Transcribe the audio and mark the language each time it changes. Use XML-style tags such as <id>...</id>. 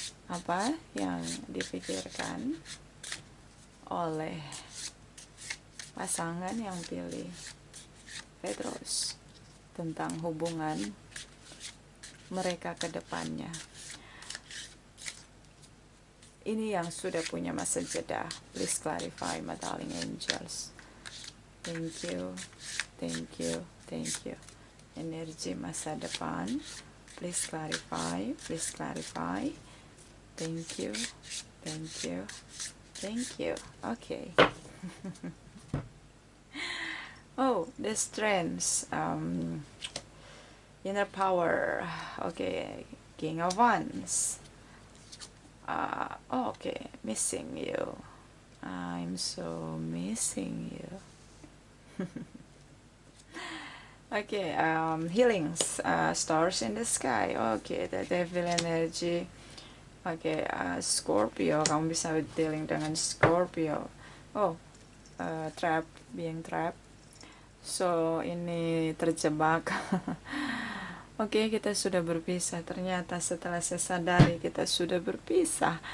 <id>Apa yang dipikirkan oleh pasangan yang pilih Petrus tentang hubungan mereka ke depannya. Ini yang sudah punya masa jeda.</id> <en>Please clarify, my darling angels. Thank you, thank you, thank you.</en> <id>Energi masa depan.</id> <en>Please clarify, please clarify. Thank you, thank you, thank you. Okay. Oh, the strengths. Inner power. Okay. King of Wands. Okay. Missing you. I'm so missing you. Okay, healings, stars in the sky. Okay, the devil energy.</en> <id>Okay, Scorpio, kamu bisa dealing dengan Scorpio.</id> <en>Oh, trap, being trapped. So,</en> <id>ini terjebak. Oke, kita sudah berpisah. Ternyata setelah saya sadari kita sudah berpisah.</id>